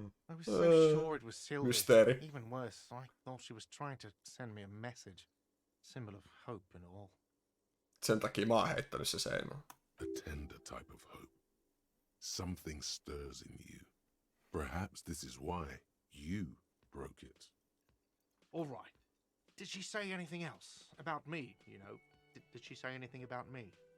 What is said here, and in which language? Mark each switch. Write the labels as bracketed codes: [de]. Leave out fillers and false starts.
[en] I was so sure it was Sylvie. [fi] Mysteeri. [en] Even worse, I thought she was trying to send me a message. Symbol of hope and all. [fi] Sen takia mä oon heittänyt se seinään. [en] A tender type of hope. Something stirs in you. Perhaps this is why you broke it. All right. Did she say anything else? About me, you know? Did she say anything about me?